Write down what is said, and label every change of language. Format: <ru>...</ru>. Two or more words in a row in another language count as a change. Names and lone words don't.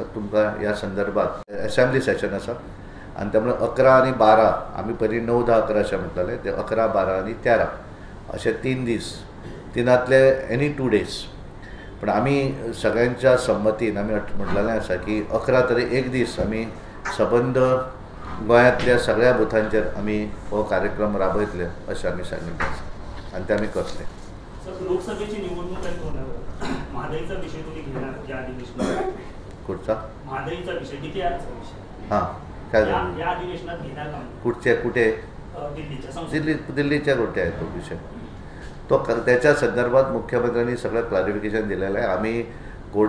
<kok>तुमकां ह्या संदर्भात असेंब्ली सेशन आसा आनी त्यामुळे 11 आनी 12 आमी पयलीं 9, 10, 11 अशें म्हणटाले, ते 11, 12 आनी 13 अशे 3 दीस, तिनांतले</kok> <en>any 2 days.</en> <kok>पण आमी सगळ्यांच्या संमतीन आमी म्हटलेलें आसा की 11 तरी एक दीस आमी सबंद गोंयांतल्या सगळ्या बुथांचेर आमी हो कार्यक्रम राबयतले अशें आमी सांगिल्लें आसा आनी ते आमी करतले.</kok> <mr>लोकसभेची निवडणूक महागाईचा विषय तुम्ही घेणार या अधिवेशनात? कुठचा महागाईचा विषय, DPRचा विषय? हां, काय या अधिवेशनात घेणार का? कुठे? दिल्लीच्या कुठे आहे तो विषय. तो त्याच्या संदर्भात मुख्यमंत्र्यांनी सगळं क्लॅरिफिकेशन दिलेलं आहे.</mr>